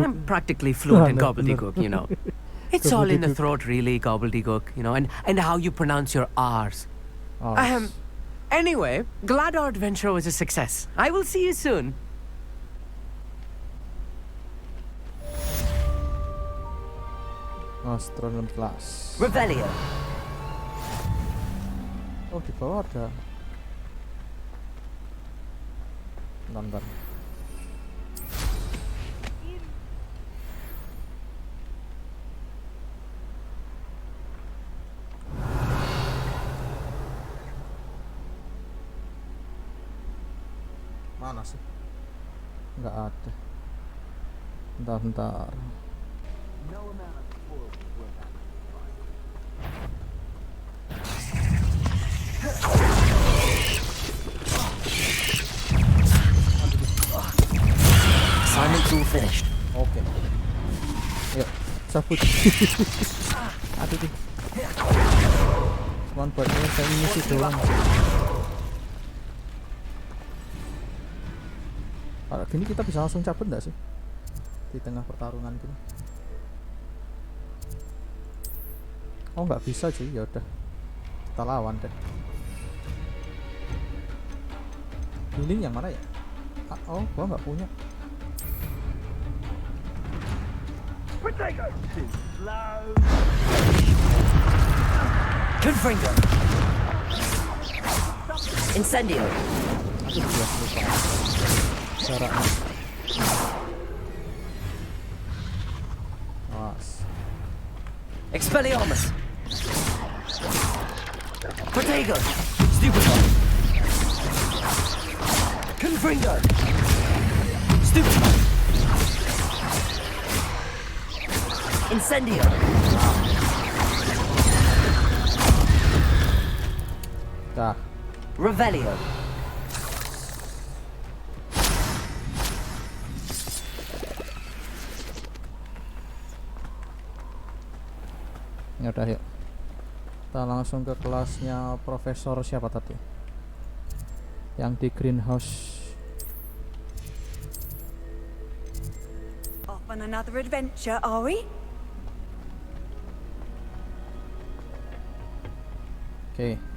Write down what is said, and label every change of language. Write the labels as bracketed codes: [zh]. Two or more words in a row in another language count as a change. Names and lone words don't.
[en] I'm practically fluent in gobbledygook, you know. It's all in the throat, really, gobbledygook, you know, and how you pronounce your R's. Anyway, glad our adventure was a success. I will see you soon. Astronom class. Revelio. [id] Oh, di bawah ada. Bentar. Mana sih? Nggak ada. Bentar. [en] Assignment's all finished. [id] Oke. Yuk, cabut. Aduh deh. Cuman buat saya ngisi doang. Kalau gini kita bisa langsung cabut nggak sih? Di tengah pertarungan gini. Oh, nggak bisa cuy, ya udah. Kita lawan deh. Healing yang mana ya? Oh, gua nggak punya. Confringo. Incendio. Aduh, lupa. Caranya. Awas. Expelliarmus. Protego. Stupefy. Confringo. Stupefy. Incendio. Dah. Revelio. Ya udah, yuk. Kita langsung ke kelasnya Profesor siapa tadi? Yang di greenhouse. [en] Off on another adventure, are we? [id] Oke.